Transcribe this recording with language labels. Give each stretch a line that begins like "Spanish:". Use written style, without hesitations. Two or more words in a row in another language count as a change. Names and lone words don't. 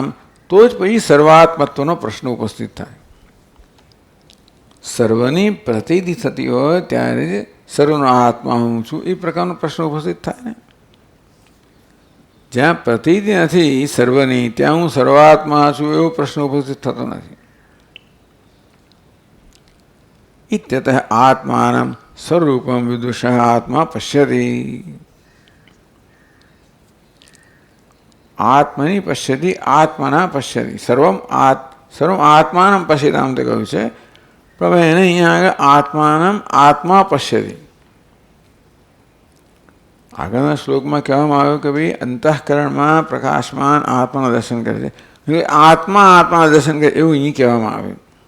Gujarati: તો જ પછી સર્વાત્મત્વનો પ્રશ્ન ઉપસ્થિત થાય. સર્વની પ્રતીતિ થતી હોય ત્યારે જ સર્વનો આત્મા હું છું એ પ્રકારનો પ્રશ્ન ઉપસ્થિત થાય ને. જ્યાં પ્રતીતિ નથી સર્વની ત્યાં હું સર્વાત્મા છું એવો પ્રશ્ન ઉપસ્થિત થતો નથી.
Sanskrit: इत्यतः आत्मानम स्वरूपम विदुषः आत्मा पश्यति. आत्मनि पश्यति आत्मना पश्यति. सर्वम आत्मानम पश्यताम
Gujarati: તે કહ્યું છે. પણ એને અહીંયા આગળ
Sanskrit: आत्मानम आत्मा पश्यति.
Gujarati: આગળના શ્લોકમાં કહેવામાં આવ્યું કે ભાઈ અંતઃકરણમાં પ્રકાશમાન આત્માના દર્શન કરે છે. આત્મા આત્માના દર્શન કરે એવું અહીં કહેવામાં આવ્યું.